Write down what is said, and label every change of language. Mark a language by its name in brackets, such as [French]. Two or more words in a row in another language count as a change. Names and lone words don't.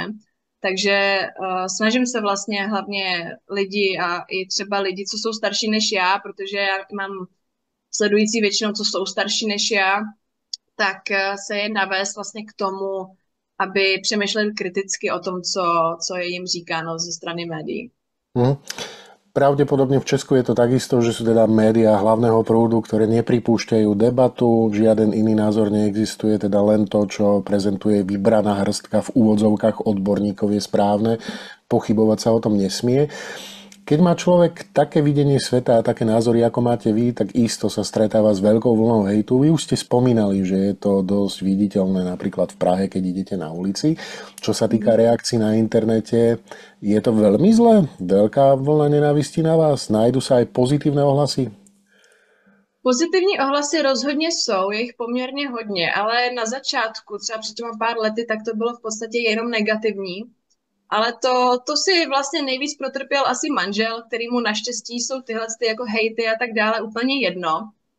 [Czech] Takže snažím se vlastně hlavně lidi a i třeba lidi, co jsou starší než já, protože já mám sledující většinou, co jsou starší než já, tak se je navést vlastně k tomu, aby přemýšleli kriticky o tom, co je jim říkáno ze strany médií. [Slovak] Pravdepodobne v Česku je to takisto, že sú teda médiá hlavného prúdu, ktoré nepripúšťajú debatu, žiaden iný názor neexistuje, teda len to, čo prezentuje vybraná hrstka v úvodzovkách odborníkov je správne, pochybovať sa o tom nesmie. Keď má človek také videnie sveta a také názory, ako máte vy, tak isto sa stretáva s veľkou vlnou hejtu. Vy už ste spomínali, že je to dosť viditeľné napríklad v Prahe, keď idete na ulici. Čo sa týka reakcií na internete, je to veľmi zlé? Veľká vlna nenávisti na vás? Nájdu sa aj pozitívne ohlasy? [Czech] Pozitivní ohlasy rozhodně jsou, je jich poměrně hodně, ale na začátku, třeba před těma pár lety, tak to bylo v podstatě jenom negativní. Ale to si vlastně nejvíc protrpěl asi manžel, kterýmu naštěstí jsou tyhle jako hejty a tak dále úplně jedno.